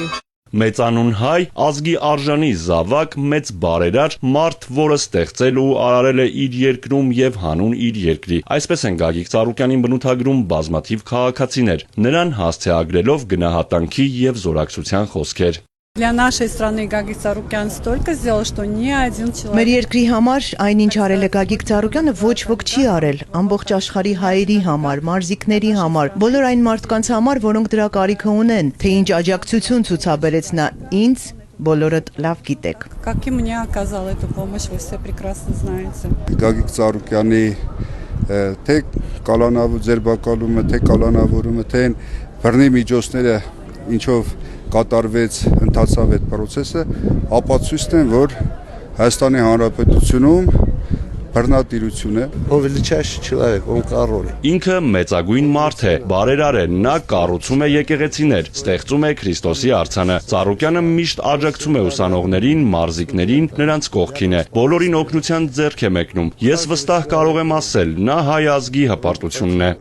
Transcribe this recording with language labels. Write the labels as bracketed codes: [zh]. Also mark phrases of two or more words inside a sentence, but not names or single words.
[hy] Մեծանուն հայ, ազգի արժանի զավակ, մեծ բարերար, մարդ, որը ստեղծել ու արարել է իր երկրում եւ հանուն իր երկրի։ Այսպես են Գագիկ Ծառուկյանին բնութագրում բազմաթիվ քաղաքացիներ, նրան հասցեագրելով գնահատանքի եւ զորակցության խոսքեր։ [ru] Для нашей страны Гагик Ծառուկյան столько сделал, что ни один человек. [hy] Մեր երկրի համար այնինչ արել է Գագիկ Ծառուկյանը ոչ ոք չի արել, ամբողջ աշխարհի հայերի համար, մարզիկների համար, բոլոր այն մարդկանց համար, որոնք դրա կարիքը ունեն, թե ինչ աջակցություն ցուցաբերեց նա ինձ, բոլորդ լավ գիտեք։ [ru] Как и мне оказал эту помощь, вы все прекрасно знаете. [hy] Գագիկ Ծառուկյանի թե կալանավոր ձերբակալումը, թե կալանավորումը, թե բռնի միջոցները ինչով կատարվեց, ընթացավ այդ process-ը, ապացույցն են, որ Հայաստանի Հանրապետությունում բռնատիրություն է։ [ru] Он величайший человек, он король։ [hy] Ինքը մեծագույն մարդ է, բարերար է, նա կառուցում է եկեղեցիներ, ստեղծում է Քրիստոսի արձանը։ Ծառուկյանը միշտ աջակցում է ուսանողներին, մարզիկներին, նրանց կողքին է։ Բոլորին օգնության ձեռք է մեկնում։ Ես վստահ կարող եմ ասել, նա հայ ազգի հպարտությունն է։